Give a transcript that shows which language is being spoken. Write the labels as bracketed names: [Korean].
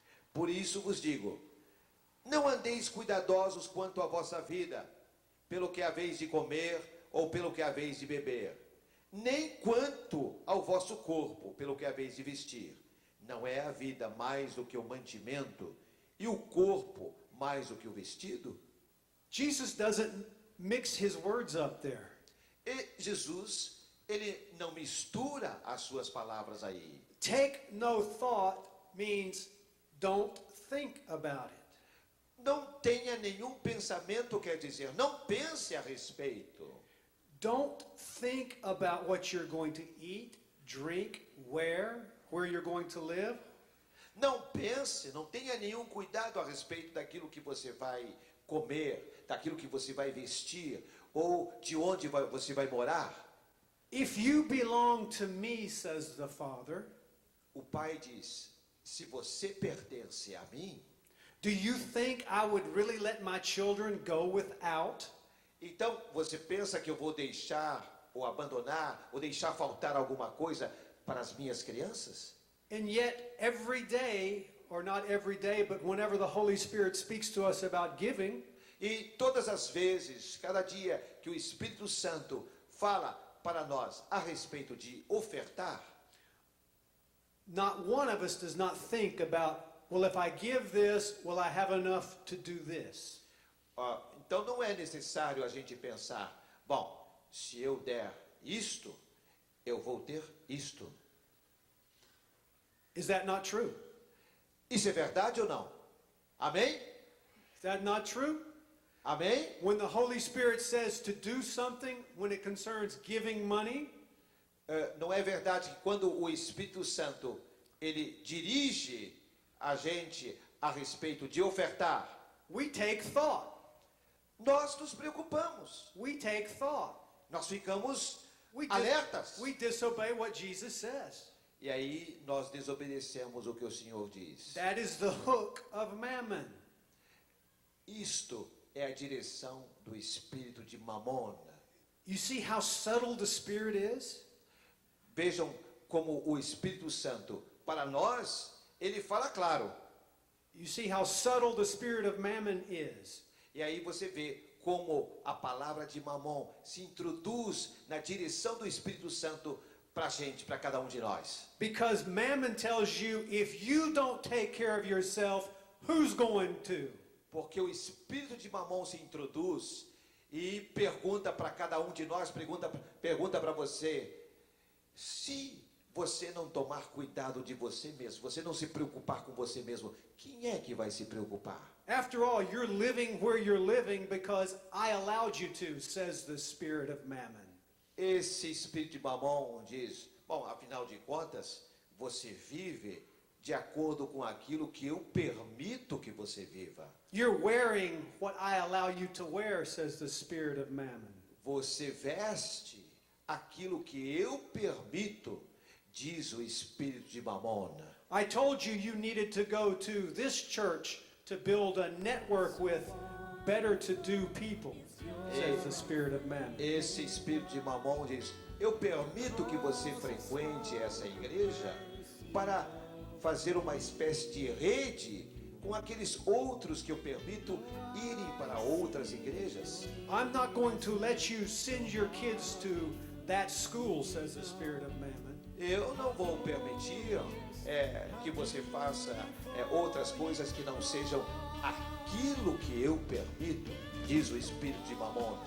[Portuguese] Por isso vos digo, não andeis cuidadosos quanto à vossa vida, pelo que haveis de comer ou pelo que haveis de beber, nem quanto ao vosso corpo, pelo que haveis de vestir. Não é a vida mais do que o mantimento, e o corpo mais do que o vestido? [English] Jesus doesn't mix his words up there. [Portuguese] E Jesus, ele não mistura as suas palavras aí. [English] Take no thought means don't think about it. [Portuguese] Não tenha nenhum pensamento, quer dizer, não pense a respeito. [English] Don't think about what you're going to eat, drink, where you're going to live. [Portuguese] Não pense, não tenha nenhum cuidado a respeito daquilo que você vai comer, daquilo que você vai vestir, ou de onde você vai morar. [English] If you belong to me, says the Father, [Portuguese] o Pai diz, se você pertence a mim, [English] do you think I would really let my children go without? [Portuguese] Então, você pensa que eu vou deixar, ou abandonar, ou deixar faltar alguma coisa para as minhas crianças? [English] And yet, every day, or not every day, but whenever the Holy Spirit speaks to us about giving, [Portuguese] e todas as vezes, cada dia que o Espírito Santo fala para nós a respeito de ofertar, [English] not one of us does not think about, well, if I give this, will I have enough to do this? [Portuguese] Então não é necessário a gente pensar, bom, se eu der isto, eu vou ter isto. [English] Is that not true? [Portuguese] Isso é verdade ou não? Amém? [English] Is that not true? [Portuguese] Amém? [English] When the Holy Spirit says to do something, when it concerns giving money, [Portuguese] não é verdade que quando o Espírito Santo ele dirige a gente a respeito de ofertar, [English] we take thought. [Portuguese] Nós nos preocupamos. [English] We take thought. [Portuguese] Nós ficamos alertas. [English] We disobey what Jesus says. [Portuguese] E aí nós desobedecemos o que o Senhor diz. [English] That is the hook of mammon. [Portuguese] Isto é a direção do espírito de Mamon. [English] You see how subtle the Spirit is? [Portuguese] Vejam como o Espírito Santo, para nós, ele fala claro. [English] You see how subtle the spirit of mammon is. [Portuguese] E aí você vê como a palavra de Mamon se introduz na direção do Espírito Santo para a gente, para cada de nós. [English] Because mammon tells you, if you don't take care of yourself, who's going to? [Portuguese] Porque o Espírito de Mamon se introduz e pergunta para cada de nós, pergunta para você, se você não tomar cuidado de você mesmo, você não se preocupar com você mesmo, quem é que vai se preocupar? [English] After all, you're living where you're living because I allowed you to, says the spirit of mammon. [Portuguese] Esse espírito de Mamon diz, bom, afinal de contas, você vive de acordo com aquilo que eu permito que você viva. [English] You're wearing what I allow you to wear, says the spirit of mammon. [Portuguese] Você veste aquilo que eu permito, diz o espírito de Mamon. [English] I told you you needed to go to this church to build a network with better-to-do people, says the spirit of mammon. [Portuguese] Esse espírito de Mamon diz, eu permito que você frequente essa igreja para fazer uma espécie de rede com aqueles outros que eu permito irem para outras igrejas. [English] I'm not going to let you send your kids to that school, says the spirit of mammon. [Portuguese] Eu não vou permitir que você faça outras coisas que não sejam aquilo que eu permito, diz o espírito de Mamon.